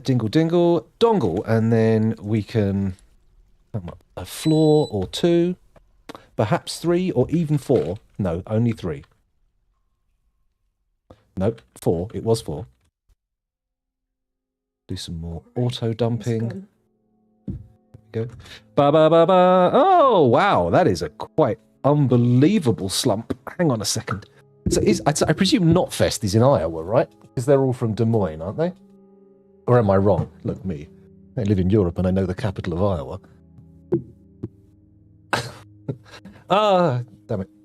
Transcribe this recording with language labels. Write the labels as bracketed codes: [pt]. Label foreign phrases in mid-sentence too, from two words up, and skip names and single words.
[en] Dingle, dingle, dongle, and then we can a floor or two, perhaps 3 or even 4. No, only 3. Nope, 4. It was 4. Do some more auto dumping. There we go. Ba ba ba ba. Oh wow, that is a quite unbelievable slump. Hang on a second. So I presume Knotfest is in Iowa, right? Because they're all from Des Moines, aren't they? Or am I wrong? Look, me. I live in Europe and I know the capital of Iowa. Ah, damn it.